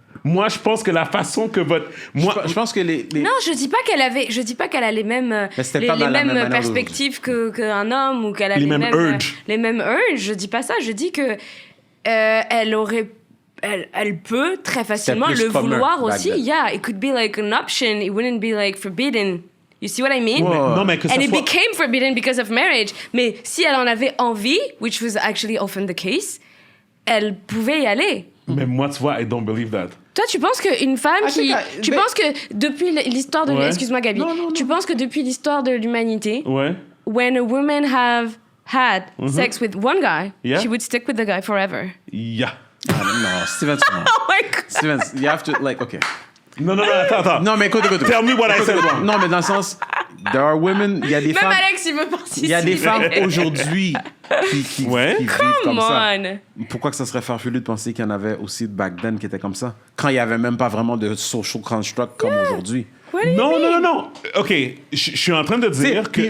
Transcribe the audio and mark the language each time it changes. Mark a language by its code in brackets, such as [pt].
[fr] Moi, je pense que la façon que votre... Je pense que les... Non, je dis pas qu'elle a les mêmes perspectives qu'un homme ou qu'elle a les mêmes urges. Les mêmes urges, je dis pas ça. Je dis que elle peut très facilement le vouloir aussi. [en] Yeah, it could be like an option. It wouldn't be like forbidden. You see what I mean? [fr] Non, mais [en] it became forbidden because of marriage. [fr] Mais si elle en avait envie, [en] which was actually often the case, [fr] elle pouvait y aller. Mais moi, tu vois, [en] I don't believe that. [fr] Toi, tu penses qu'une femme tu penses que depuis l'histoire de... Excuse-moi, Gabi. Non. Tu penses que depuis l'histoire de l'humanité, [en] when a woman have had sex with one guy, she would stick with the guy forever. No, Steven, oh my God. Steven, you have to, like, okay. [fr] Non, attends. Non, mais écoute. [en] Tell me what I said wrong. [fr] Non, mais dans le sens, [en] there are women, [fr] il y a des femmes... Même Alex, il veut participer. Il y a des femmes aujourd'hui qui vivent comme ça. Pourquoi que ça serait farfelu de penser qu'il y en avait aussi [en] back then [fr] qui étaient comme ça? Quand il n'y avait même pas vraiment de [en] social construct [fr] comme aujourd'hui. Non. OK, je suis en train de dire que...